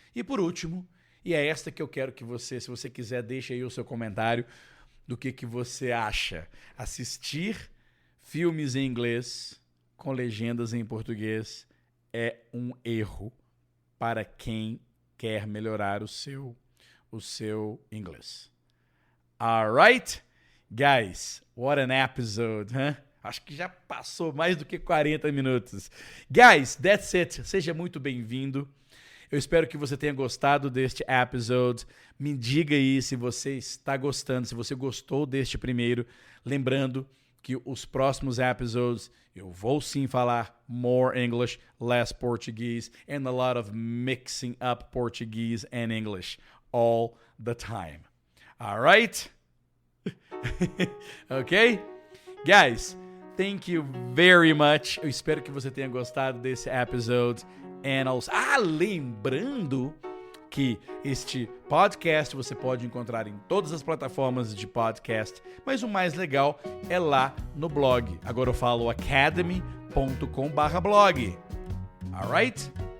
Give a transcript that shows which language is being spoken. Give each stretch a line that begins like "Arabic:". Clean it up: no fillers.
Portuguese: E por último, e é esta que eu quero que você, se você quiser, deixe aí o seu comentário do que você acha. Assistir filmes em inglês com legendas em português é um erro para quem quer melhorar o seu inglês.
English: Alright? Guys, what an episode, huh?
Portuguese: Acho que já passou mais do que 40 minutos.
English: Guys, that's it.
Portuguese: Seja muito bem-vindo. Eu espero que você tenha gostado deste episode. Me diga aí se você está gostando, se você gostou deste primeiro. Lembrando que os próximos episodes eu vou sim falar
English: more English, less Portuguese, and a lot of mixing up Portuguese and English all the time. All right? Okay? Guys, thank you very much.
Portuguese: Eu espero que você tenha gostado desse episode. Lembrando que este podcast você pode encontrar em todas as plataformas de podcast, mas o mais legal é lá no blog. Agora eu falo academy.com/blog.
English: Alright?